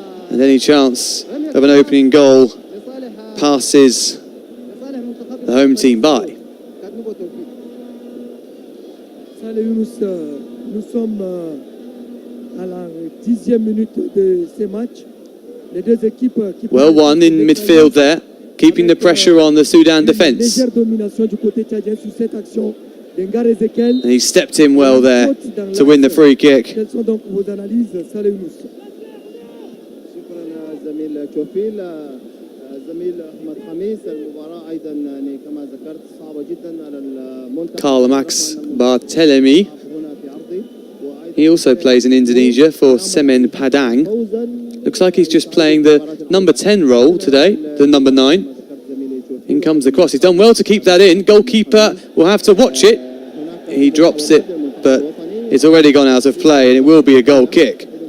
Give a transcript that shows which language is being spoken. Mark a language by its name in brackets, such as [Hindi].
[English] And any chance of an opening goal passes the home team by. [French] Salut Younous, nous sommes à la 10e minute de ce match. Les deux équipes qui [English] Well won in midfield there, keeping the pressure on the Sudan defence. [French] Légère domination du côté tchadien sur cette action d'Engar Ezekiel. [English] And he stepped in well there to win the free kick. [French] Quelles sont donc vos analyses? Salut Younous. [Arabic] شكرا زميل كوفيل زميل احمد خميس المباراه ايضا يعني كما ذكرت صعبه جدا على المنتخب [English] Karl Max Barthelemy. [Arabic] هنا في عرضي [English] He also plays in Indonesia for Semen Padang. Looks like he's just playing the number 10 role today, the number 9. In comes the cross. He's done well to keep that in. Goalkeeper will have to watch it. He drops it, but it's already gone out of play, and it will be a goal kick.